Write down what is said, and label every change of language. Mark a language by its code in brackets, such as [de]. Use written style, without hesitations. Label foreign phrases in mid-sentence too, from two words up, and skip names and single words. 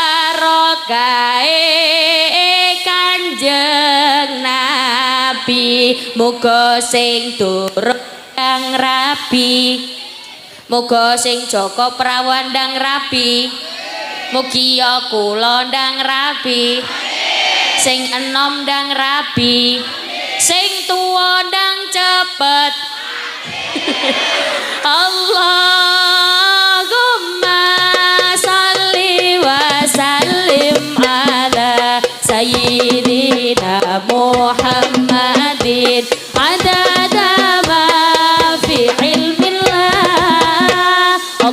[jv] Barokah Kanjeng Nabi muga sing turun ndang rabi, muga sing Joko Prawan ndang rabi, mugi ya kula ndang rabi, sing enom ndang rabi, sing tuwa ndang cepet. [ar] اللهم صل وسلم على سيدنا محمد عدد ما في علم الله.